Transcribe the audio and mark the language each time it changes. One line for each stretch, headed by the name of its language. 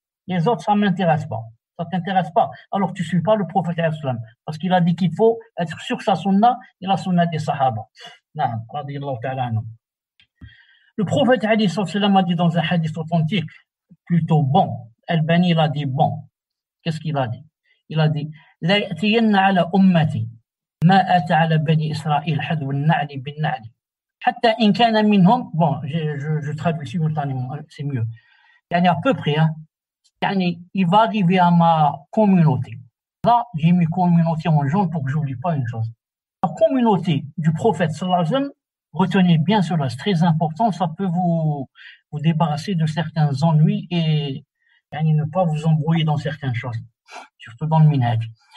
French: Les autres, ça m'intéresse pas. Ça t'intéresse pas. Alors, tu suis pas le prophète islam. Parce qu'il a dit qu'il faut être sur sa Sunna et la Sunna des Sahaba. Naam, radiyallahu ta'ala anhum. Le prophète alayhi salam a dit dans un hadith authentique, plutôt bon. Al-Bani, il a dit bon. Qu'est-ce qu'il a dit? Il a dit,
Arabic: لا يأتين على أمتي ما أتى على بني إسرائيل حذو النعل بالنعل حتى إن كان منهم.
French: Bon, je traduis simultanément, c'est mieux.
Arabic: يعني
French: à peu près, hein.
Arabic: يعني,
French: il va arriver à ma communauté. Là, j'ai mis communauté en jaune pour que j'oublie pas une chose. La communauté du prophète sallallahu alayhi wa sallam, retenez bien cela, c'est très important, ça peut vous débarrasser de certains ennuis et ne pas vous embrouiller dans certaines choses, surtout dans le minhaj.